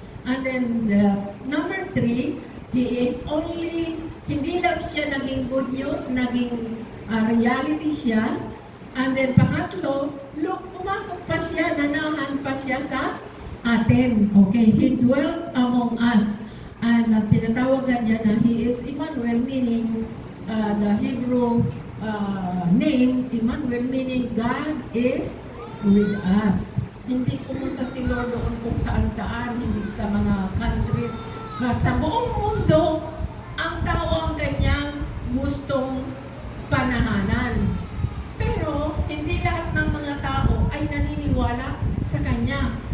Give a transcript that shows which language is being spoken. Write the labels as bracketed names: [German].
[English] And then number 3, He is only, [Filipino] hindi lang siya naging good news, naging reality siya. And then pangatlo, look, pumasok pa siya, nanahan pa siya sa atin. [English] Okay, He dwelt among us. And [Filipino] tinatawagan niya na [English] He is Emmanuel, meaning the Hebrew name, Emmanuel, meaning God is with us. [Filipino] Hindi pumunta si Lord doon kung saan-saan, hindi sa mga countries. Sa buong mundo, ang tao ang kanyang gustong panahanan. Pero, hindi lahat ng mga tao ay naniniwala sa Kanya.